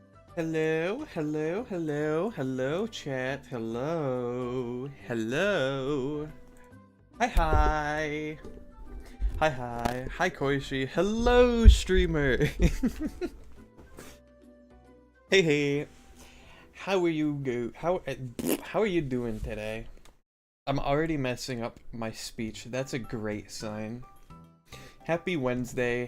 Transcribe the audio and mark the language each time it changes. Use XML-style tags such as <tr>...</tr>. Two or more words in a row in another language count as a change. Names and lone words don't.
<en>Hello, hello, hello, hello, chat. Hello, hello. Hi, hi. Hi, hi. Hi, Koishi. Hello, streamer. Hey, hey. How are you how are you doing today? I'm already messing up my speech. That's a great sign. Happy Wednesday.</en>